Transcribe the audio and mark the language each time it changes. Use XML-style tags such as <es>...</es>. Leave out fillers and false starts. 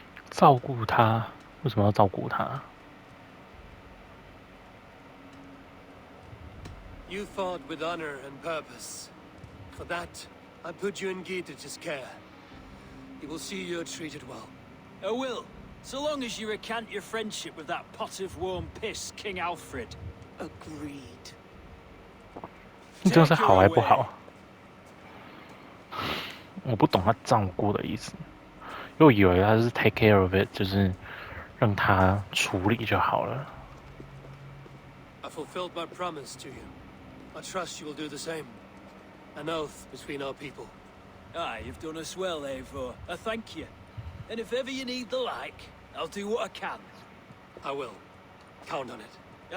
<zh>照顾他，为什么要照顾他？</zh> <en>You fought with honor and purpose. For that, I put you in Geetich's care. He will see you're treated well. I will, so long as you recant your friendship with that pot of warm piss, King Alfred. Agreed.</en> <zh>你这是好还不好？我不懂他照顾的意思，因为我以为他是</zh> <en>take care of it，</en> <zh>就是让他处理就好了。</zh> <en>I fulfilled my promise to you. I trust you will do the same. An oath between our people. Aye, you've done us well, Eivor. I thank you. And if ever you need the like, I'll do what I can. I will. Count on it.</en>